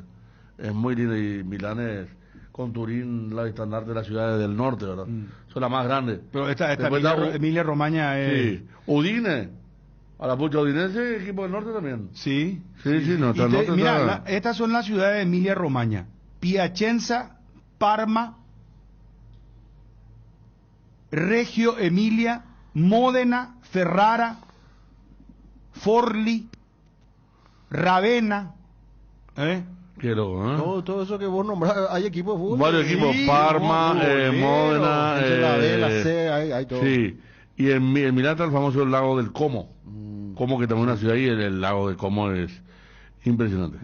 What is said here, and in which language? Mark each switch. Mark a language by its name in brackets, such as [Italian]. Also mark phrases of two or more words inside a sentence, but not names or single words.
[Spanish] Es muy lindo, y Milán es, con Turín, la estandarte de las ciudades del norte, ¿verdad? Son las más grandes. Pero esta Después Emilia Romagna es... Sí. Udine. A la pucha Udinese, equipo del norte también. Sí. Sí, no, está el norte. Mira, estas son las ciudades de Emilia Romagna: Piacenza, Parma, Reggio Emilia, Módena, Ferrara, Forlì, Ravenna. Qué loco, ¿eh? Todo eso que vos nombrás, hay equipos de fútbol. Varios equipos, Parma, Módena, hay todo. Sí, y en Milán está el famoso lago del Como. Como, que también es una ciudad ahí, el lago del Como es impresionante.